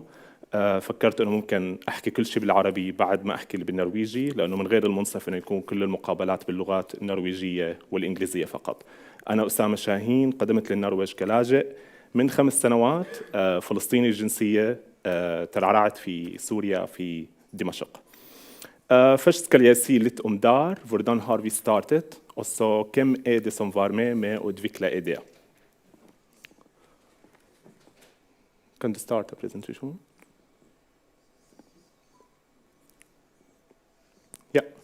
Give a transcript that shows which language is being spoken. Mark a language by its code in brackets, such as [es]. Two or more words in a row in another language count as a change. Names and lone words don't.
[ar] فكرت إنه ممكن أحكي كل شيء بالعربي بعد ما أحكي بالنرويجي، لأنه من غير المنصف إنه يكون كل المقابلات باللغات النرويجية والإنجليزية فقط. أنا أسامة شاهين، قدمت للنرويج كلاجئ من 5 سنوات، فلسطيني الجنسية، ترعرعت في سوريا في دمشق. [no] Først skal jeg si litt om DAR, hvordan har vi startet, og så hvem det som var med å utvikle ideen. Kan du starte presentasjonen? Ja.